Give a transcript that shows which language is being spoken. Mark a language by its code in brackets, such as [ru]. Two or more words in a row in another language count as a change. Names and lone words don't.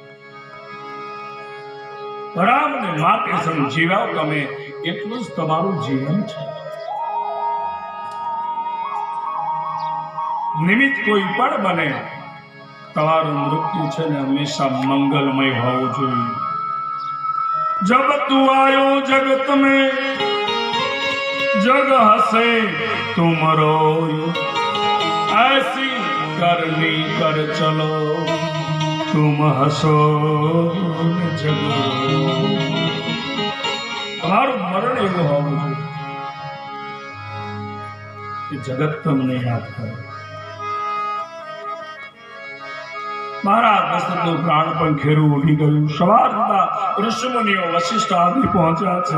[gu] રામને માટે સમજીવાઓ તમે, એટલું જ તમારું જીવન છે. નિમિત્ત કોઈ પણ બને, તમારું મૃત્યુ છે ને હંમેશા મંગલમય હોવું જોઈએ. [hi] जब तू आयो जगत में जग हसे तुम रोयो, ऐसी करनी कर चलो तुम हसो जग रोयो. [gu] તમારું મરણ એવું હોવું જોઈએ કે જગત તમને યાદ કરે. મહારાજ દશરથનું પ્રાણ પણ ખેરું ઉડી ગયું. સવાર થતા ઋષિમુનિઓ વશિષ્ઠ આદિ પહોંચ્યા છે.